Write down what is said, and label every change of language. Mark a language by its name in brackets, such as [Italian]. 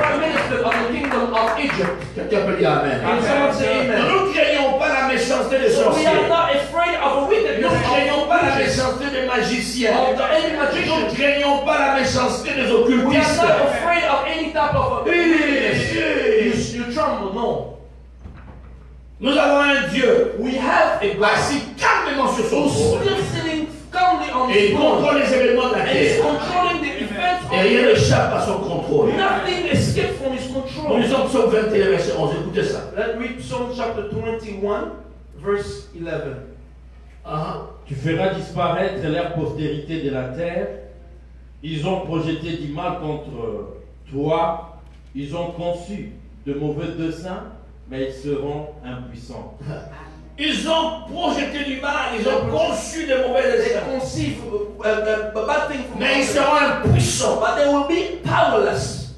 [English] prime minister of the kingdom of Egypt. [French] Quelqu'un peut dire Amen. [English] Can someone say amen? [French] Nous ne craignons pas la méchanceté des [English] So we are [French] sorciers. [English] not afraid of a [French] Nous [English] wickedness [French] ne craignons pas la [English] of [French] méchanceté des magiciens. [English] any [French] Nous ne [English] magician. [French] craignons pas la méchanceté des [English] We are [French] occultistes. [English] not afraid of any type of wickedness. You tremble, no. [French] Nous avons un Dieu [English] We have a God [French] assis calmement sur son [English] who's [French] trône [English] still sitting calmly on [French] et [English] his [French] il [English] throne [French] contrôle les événements de la [English] and is [French] terre. [English] controlling the events [French] Et [English] of [French] rien [English] the [French] n'échappe à son contrôle. [English] Nothing escapes from his [French] Nous [English] control. [French] lisons Psaume 21, verset 11. Écoutez ça. [English] Let's read Psalm chapter 21, verse 11. [French] Tu feras disparaître leur postérité de la terre. Ils ont projeté du mal contre toi. Ils ont conçu de mauvais desseins, mais ils seront impuissants. Ils ont projeté du mal, ils ont conçu de mauvais [English] They [French] desseins, [English] conceive a bad thing from [French] mais ils [English] us, [French] seront impuissants. [English] but they will be powerless.